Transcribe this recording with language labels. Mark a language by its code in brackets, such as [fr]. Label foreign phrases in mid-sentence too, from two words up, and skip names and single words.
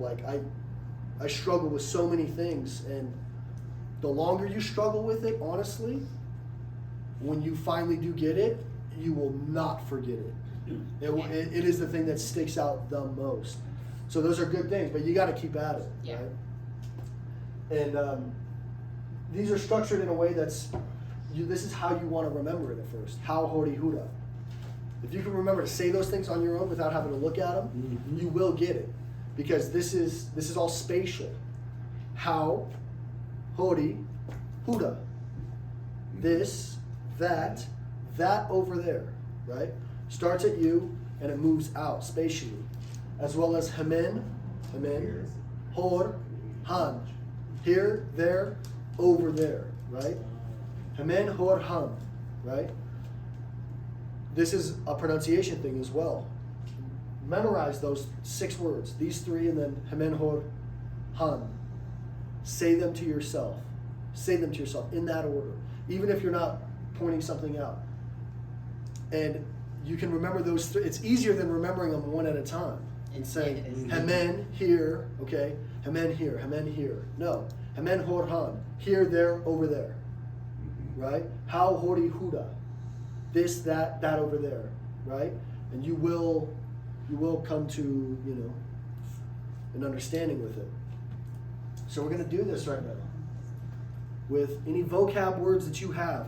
[en] Like I struggle with so many things, and the longer you struggle with it, honestly, when you finally do get it, you will not forget it. It is the thing that sticks out the most. So those are good things, but you got to keep at it, Yeah. right? And these are structured in a way that's, this is how you want to remember it at first. [eu] How hori hura. [en] If you can remember to say those things on your own without having to look at them, you will get it, because this is all spatial. [eu] How hori hura. [en] This, that over there, right? Starts at you and it moves out spatially, as well as [eu] hamen, hor, han, [en] here, there, over there, right? [eu] Hamen, hor, han, [en] right? This is a pronunciation thing as well. Memorize those 6 words, these 3, and then [eu] hamen, hor, han. [en] Say them to yourself. Say them to yourself in that order, even if you're not pointing something out. And you can remember those 3. It's easier than remembering them one at a time and saying, It is. hamen here, okay? Hamen here, hamen here. No, [eu] hamen hor han, [en] here, there, over there, right? [eu] How hori huda, [en] this, that over there, right? And you will come to, an understanding with it. So we're gonna do this right now with any vocab words that you have.